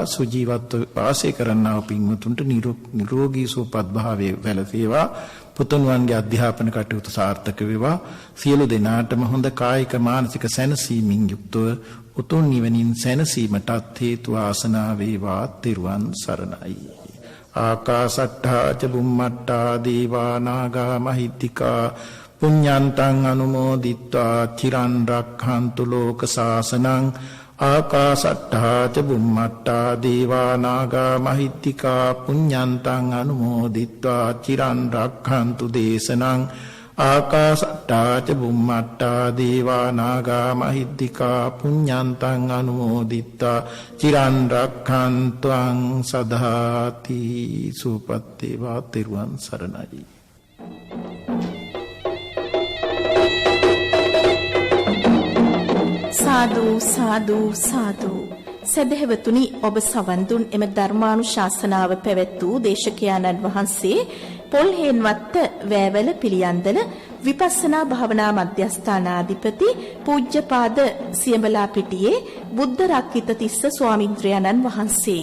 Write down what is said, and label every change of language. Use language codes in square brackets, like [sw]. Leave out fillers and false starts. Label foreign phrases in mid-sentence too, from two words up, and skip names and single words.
[si] සුජීවත්ව වාසය කරන්නා වූ පින්වතුන්ට නිරෝගී සුවපත් භාවයේ වැළසේවා. පුතුණුවන්ගේ අධ්‍යාපන කටයුතු සාර්ථක වේවා. සියලු දෙනාටම හොඳ කායික මානසික සැනසීමෙන් යුක්තව උතුම් නිවනින් සැනසීමටත් හේතු වාසනා වේවා. තෙරුවන් සරණයි. [pi] ආකාසට්ඨා ච බුම්මට්ඨා දේවා නාග මහිද්దికා පුඤ්ඤන්තං අනුමෝදිත්වා චිරන් රක්ඛන්තු ලෝක සාසනං. ආකාසට්ඨා ච බුම්මට්ඨා දේවා නාග මහිද්దికා පුඤ්ඤන්තං අනුමෝදිත්වා චිරන් රක්ඛන්තු දේශනං. ආකාසට්ඨා ච බුම්මට්ඨා දේවා නාග මහිද්దికා පුඤ්ඤන්තං අනුමෝදිත්වා චිරන් රක්ඛන්තුං සදාති. [si] සුවපත් වේවා. තෙරුවන් සරණයි. සාදු සාදු සාදු. සදහැවතුනි, ඔබ සවන් දුන් එම ධර්මානුශාසනාව පැවැත් වූ දේශකයාණන් වහන්සේ පොල්හේන්වත්ත වෑවල පිළියන්දල විපස්සනා භාවනා මධ්‍යස්ථානාධිපති පූජ්‍යපාද සියඹලාපිටියේ බුද්ධ රක්කිත තිස්ස ස්වාමින්ද්‍රයන්න් වහන්සේ.